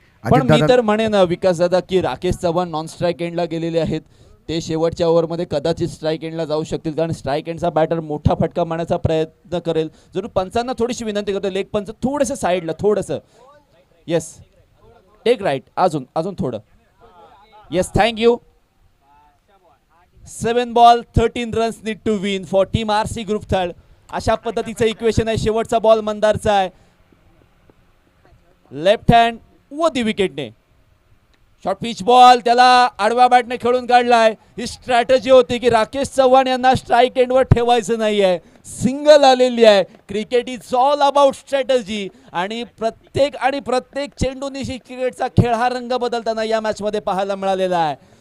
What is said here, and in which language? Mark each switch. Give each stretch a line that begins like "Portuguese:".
Marathi: पण मी तर म्हणेन विकास दादा की राकेश चव्हाण नॉन स्ट्राईक एंडला गेलेले आहेत. ते शेवटच्या ओव्हरमध्ये कदाचित स्ट्राईक एंडला जाऊ शकतील, कारण स्ट्राईक एंडचा बॅटर मोठा फटका मारण्याचा प्रयत्न करेल. जरूर पंचांना थोडीशी विनंती करतो, लेग पंच थोडंसं साईडला, थोडंसं.
English: yes, take right,
Marathi: अजून अजून थोडं.
English: Yes, thank you. 7 ball 13 runs need to win for team RC group third.
Marathi: अशा पद्धतीचं इक्वेशन आहे. शेवटचा बॉल मंदारचा आहे, लेफ्ट हँड वरती विकेटने. शॉर्ट पिच बॉल, त्याला आडव्या बॅटने खेळून काढलाय. ही स्ट्रॅटेजी होती की राकेश चव्हाण यांना स्ट्राईक एंडवर ठेवायचं नाही आहे. सिंगल आलेली आहे.
English: cricket is all about strategy,
Marathi: आणि प्रत्येक चेंडूनी क्रिकेटचा खेळ हा रंग बदलताना या मॅचमध्ये पाहायला मिळालेला आहे.